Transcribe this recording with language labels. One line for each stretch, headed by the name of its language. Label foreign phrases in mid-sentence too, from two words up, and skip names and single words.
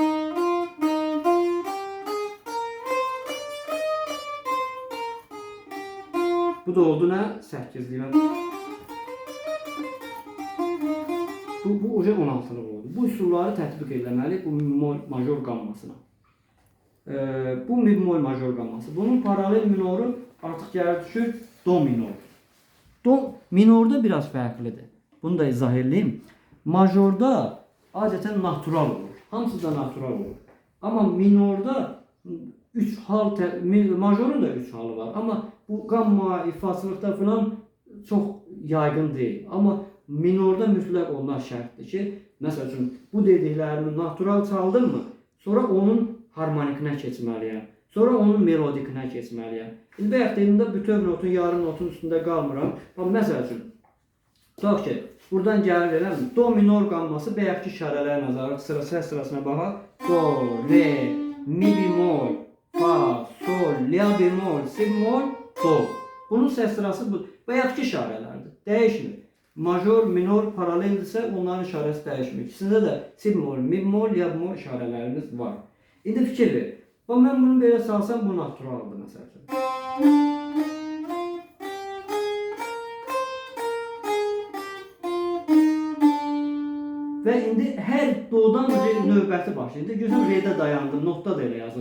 Azerbaijani: Bu da oldu nə? 8-li. Bu uca 16'lı oldu. Bu üsulları tətbiq eləməli bu mi bemol major qammasına. Bu mi bemol major qamması. Bunun paralel minoru artıq gəlir düşür do minor. Do minorda biraz fərqlidir. Bunu da izah edeyim. Majorda adətən natural olur. Hamısı da natural olur. Amma minorda 3 hal, majorun da 3 halı var. Amma bu qamma, ifasılıqda falan çox yaygın deyil. Amma minorda mütləq onlar şərtdir ki, məsəl üçün bu dediklərimi natural çaldım mı, sonra onun harmonikinə keçməliyəm. Sonra onun melodikinə keçməliyəm. İndi bayaq dediyimdə bütöv notun, yarım notun üstündə qalmıram. Məsəl üçün, tutaq ki, buradan gəlir eləmi? Do minor qamması bayaqki işarələrə nəzarət səs sırasına baxaq. Do, re, mi bemol, fa, sol, la bemol, si bemol, do. Bunun səs sırası bu. Bayaqki işarələrdir. Dəyişmir. Major, minor, paraleldirsə onların işarəsi dəyişmir. İkisində də si bemol, mi bemol, la bemol işarələrimiz var. İndi fikir ver. Mən bunu belə salsam bu naturaldır məsəl üçün. Və indi hər dodan növbəti başlayır. İndi gözüm redə dayandım, notda da elə yazılır.